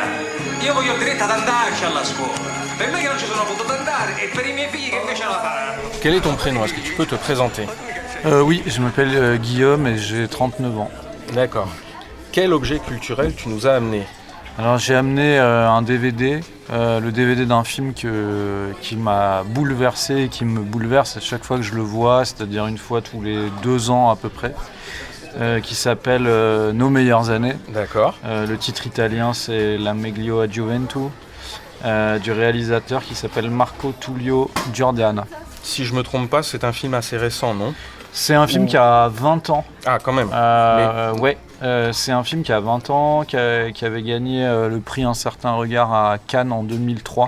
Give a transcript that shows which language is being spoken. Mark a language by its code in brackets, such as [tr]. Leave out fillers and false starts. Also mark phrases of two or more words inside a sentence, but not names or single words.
[it] Io voglio il diritto ad andarci alla scuola. Per me che non ci sono potuto andare e per i miei figli che invece la fanno. [fr] Quel est ton prénom? Est-ce que tu peux te présenter? Oui, je m'appelle Guillaume et j'ai 39 ans. D'accord. Quel objet culturel tu nous as amené? Alors j'ai amené un DVD, le DVD d'un film qui m'a bouleversé et qui me bouleverse à chaque fois que je le vois, c'est-à-dire une fois tous les 2 ans à peu près, qui s'appelle Nos meilleures années. D'accord. Le titre italien c'est La meglio a gioventù, du réalisateur qui s'appelle Marco Tullio Giordana. Si je me trompe pas, c'est un film assez récent, non? C'est un film qui a 20 ans. Ah, quand même. Ouais, c'est un film qui a 20 ans, qui avait gagné le prix Un certain regard à Cannes en 2003.